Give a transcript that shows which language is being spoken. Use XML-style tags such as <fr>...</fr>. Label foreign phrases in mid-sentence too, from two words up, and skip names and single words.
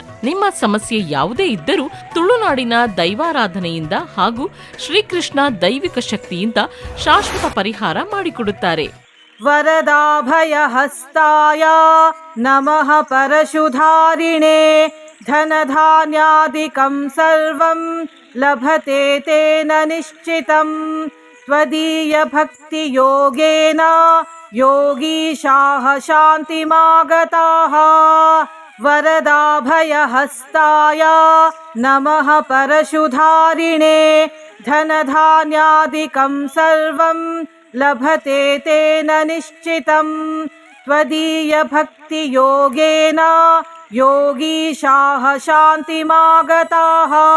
<kn>ನಿಮ್ಮ ಸಮಸ್ಯೆ ಯಾವುದೇ ಇದ್ದರೂ ತುಳುನಾಡಿನ ದೈವಾರಾಧನೆಯಿಂದ ಹಾಗೂ ಶ್ರೀಕೃಷ್ಣ ದೈವಿಕ ಶಕ್ತಿಯಿಂದ ಶಾಶ್ವತ ಪರಿಹಾರ ಮಾಡಿಕೊಡುತ್ತಾರೆ.</kn> <sa>ವರದಾಭಯ ಹಸ್ತಾಯ ನಮಃ ಪರಶುಧಾರಿಣೇ ಧನಧಾನ್ಯಾದಿಕಂ ಸರ್ವಂ ಲಭತೆ ತೇನ ನಿಶ್ಚಿತಂ ತ್ವದೀಯ ಭಕ್ತಿ ಯೋಗೇನ ಯೋಗೀಶಾಃ ಶಾಂತಿಮಾಗತಾಃ. ವರದಾಭಯ ಹಸ್ತಾಯ ನಮಃ ಪರಶುಧಾರಿಣೇ ಧನಧಾನ್ಯಾದಿಕಂ ಸರ್ವಂ ಲಭತೆ ತೇನ ನಿಶ್ಚಿತಂ ತ್ವದೀಯ ಭಕ್ತಿ ಯೋಗೇನ ಯೋಗೀಶಾಃ ಶಾಂತಿಮಾಗತಾಃ.</sa>